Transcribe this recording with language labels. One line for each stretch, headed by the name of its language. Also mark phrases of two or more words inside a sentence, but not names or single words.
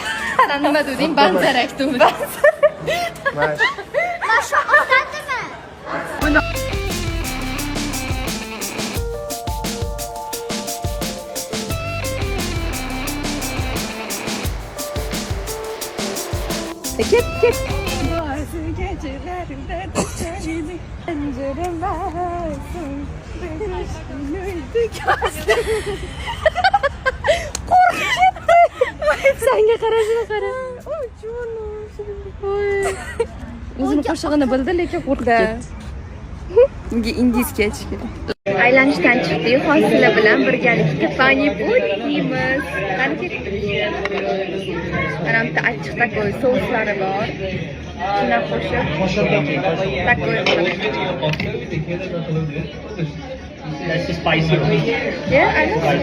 Uzbek: Sen nima deding? Banzarak deding. Masha otadimi? Ket.
Turkish: Bazı gecelerinde düşerdi pencerem varsın. Benim gözlerim.
Uzbek: Senga qarashini qara. Oy, jonim. O'zini qo'shig'ini bildi, lekin qo'rqib ketdi. Bunga ingichka aytish kerak. Aylanishdan chiqdik, hozirlar bilan birgalikda pani-puri yeymiz. Qani ketdik. Mana bitta achchiq takoy souslari bor. Shuna qo'shib takoy qilaman.
English: That's spicy. Yeah, I know.